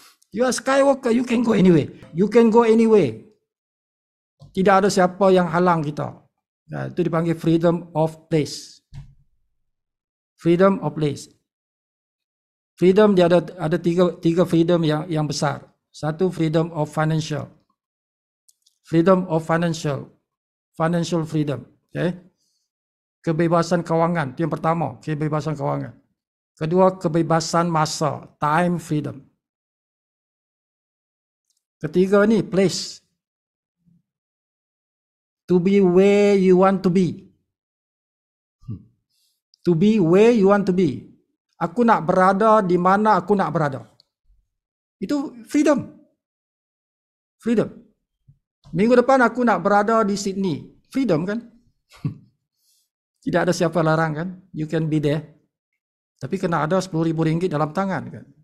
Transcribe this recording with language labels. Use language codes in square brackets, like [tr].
[en] You are Skywalker, you can go anywhere. You can go anywhere. [ms] Tidak ada siapa yang halang kita. Itu dipanggil [en] freedom of place. Freedom of place. [ms] Freedom dia ada tiga freedom yang besar. Satu [en] freedom of financial. Freedom of financial freedom. Okay? [ms] Kebebasan kewangan. Itu yang pertama, kebebasan kewangan. Kedua, kebebasan masa, [en] time freedom. [ms] Ketiga ni, place. [en] To be where you want to be. To be where you want to be. [ms] Aku nak berada di mana aku nak berada. Itu freedom. Freedom. Minggu depan aku nak berada di Sydney. Freedom kan? Tidak ada siapa larang kan? [en] You can be there. [ms] Tapi kena ada RM10,000 dalam tangan kan?